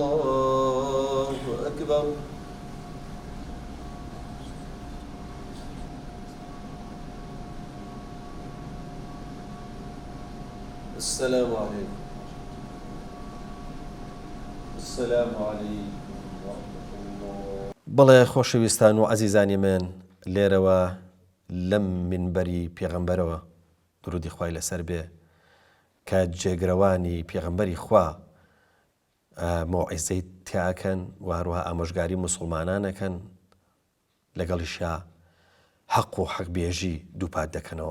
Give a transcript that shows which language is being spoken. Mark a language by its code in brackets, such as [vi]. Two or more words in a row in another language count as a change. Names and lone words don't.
[ar] الله أكبر السلام عليكم. السلام عليكم ورحمة الله. [ckb] بەڵێ خۆشەویستان و عەزیزانی من لێرەوە لەم منبەری پێغەمبەرەوە درودی خوای لەسەر بێ کە جێگرەوانی پێغەمبەری خوا مۆعیزەی تیاکەن و هەروەها ئامۆژگاری موسڵمانانەکەن لەگەڵیشیا حەق و حەقبێژی دووپات دەکەنەوە.